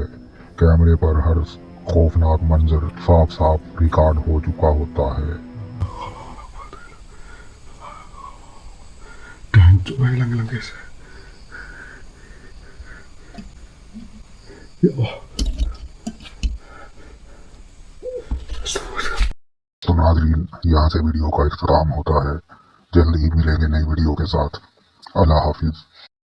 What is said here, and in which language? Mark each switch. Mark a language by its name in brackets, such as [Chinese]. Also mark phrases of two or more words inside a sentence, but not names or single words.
[Urdu] کیمرے پر ہر خوفناک منظر صاف صاف ریکارڈ ہو چکا ہوتا ہے. [Indonesian] Coba hilang guys. Ya Allah. [Urdu] تو ناظرین، یہاں سے ویڈیو کا اختتام ہوتا ہے. جلد ہی ملیں گے نئی ویڈیو کے ساتھ. اللہ حافظ.